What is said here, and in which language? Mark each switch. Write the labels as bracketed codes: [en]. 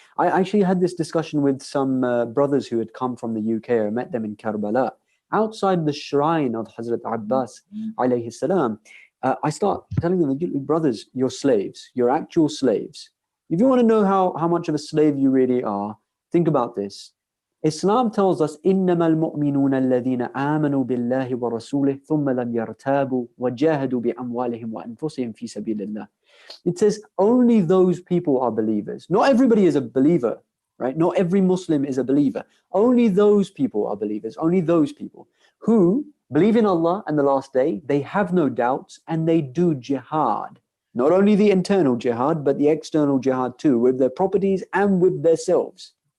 [en] I actually had this discussion with some brothers who had come from the UK. I met them in Karbala, outside the shrine of Hazrat Abbas, alayhi salam. I start telling them, brothers, you're slaves. You're actual slaves. If you want to know how much of a slave you really are, think about this. Islam tells us, [ar] إِنَّمَا الْمُؤْمِنُونَ الَّذِينَ آمَنُوا بِاللَّهِ وَرَسُولِهِ ثُمَّ لَمْ يَرْتَابُوا وَجَاهَدُوا بِأَمْوَالِهِمْ وَأَنفُسِهِمْ فِي سَبِيلِ اللَّهِ. [en] It says only those people are believers. Not everybody is a believer, right? Not every Muslim is a believer. Only those people are believers. Only those people who believe in Allah and the last day, they have no doubts, and they do jihad. Not only the internal jihad, but the external jihad too, with their properties and with themselves.